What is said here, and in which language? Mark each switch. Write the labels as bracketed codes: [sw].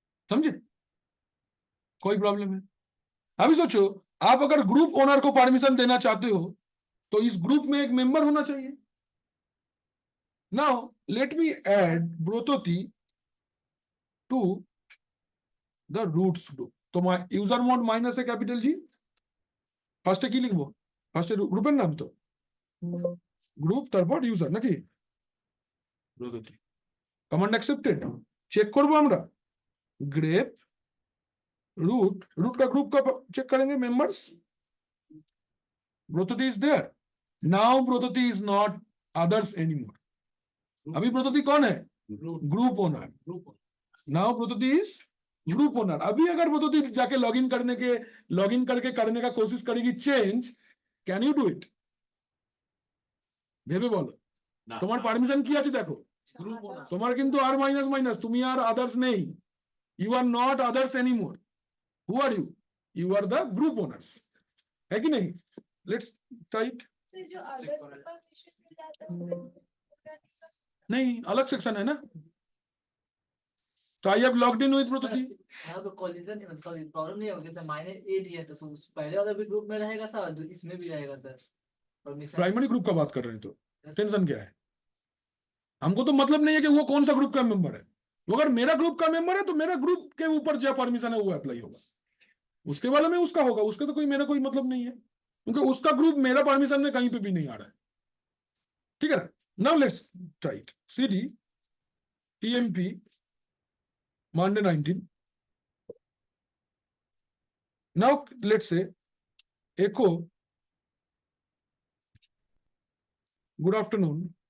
[hi] समझे? कोई प्रॉब्लम है? अभी सोचो, आप अगर ग्रुप ओनर को परमिशन देना चाहते हो तो इस ग्रुप में एक मेंबर होना चाहिए। [en] Now let me add Brototi to the roots group. [hi] तो यूजर मोड माइनस है कैपिटल जी, [bn] ফার্স্টে কি লিখবো? ফার্স্টে গ্রুপের নাম তো গ্রুপ, তারপর ইউজার নাকি ব্রততি। কমান্ড অ্যাকসেপ্টেড, চেক করবো আমরা [hi] ग्रेप रूट, रूट का ग्रुप का चेक करेंगे members. [en] Brototi is there, now Brototi is not others anymore. [hi] अभी ब्रोतती कौन है? [en] Group owner. Now Brototi is group owner. [hi] अभी अगर ब्रोतती जाके लॉगिन करके करने का कोशिश करेगी change, [en] Can you do it? [bn] ভেবে বলো, তোমার পারমিশন কি আছে দেখো, তোমার কিন্তু আর মাইনাস মাইনাস, তুমি আর আদার্স নেই, [en] you are not others anymore. Who are you? You are the group owners, [hi] है कि नहीं? [en] Let's tight. [hi] तो जो अदर्स को परमिशन मिल जाता है वो नहीं, अलग सेक्शन है ना। तो I have logged in with प्रस्तुति। हाँ तो कोलिजन सॉरी प्रॉब्लम नहीं होगी सर, माइनस ए दिया तो उस पहले वाला भी ग्रुप में रहेगा सर और इसमें भी रहेगा सर परमिशन। प्राइमरी ग्रुप का बात कर रहे हैं तो टेंशन क्या है? हमको तो मतलब नहीं है कि वो कौन सा ग्रुप का मेंबर है। वो अगर मेरा ग्रुप का मेंबर है तो मेरा ग्रुप के ऊपर जो परमिशन है वो अप्लाई होगा, उसके वाले में उसका होगा, उसके तो मेरा कोई मतलब नहीं है, क्योंकि उसका ग्रुप मेरा परमिशन में कहीं पे भी नहीं आ रहा है। ठीक है ना? [en] Now let's write CD TMP Monday 19. Now let's say echo good afternoon.